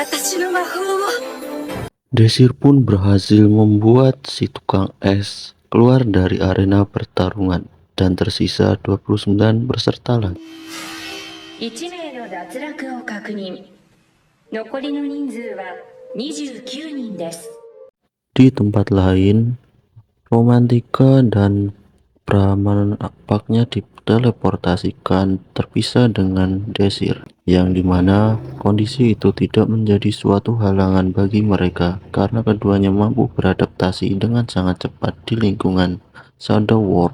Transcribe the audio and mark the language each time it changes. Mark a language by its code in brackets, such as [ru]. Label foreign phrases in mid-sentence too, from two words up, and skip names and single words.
[id] Desir pun berhasil membuat si tukang es keluar dari arena pertarungan dan tersisa 29 peserta lagi. [ja] 1 名の脱落を確認。残りの人数は29人です。 [id] Di tempat lain, Romantika dan Brahman nampaknya diteleportasikan terpisah dengan Desir, yang dimana kondisi itu tidak menjadi suatu halangan bagi mereka karena keduanya mampu beradaptasi dengan sangat cepat di lingkungan Shadow World.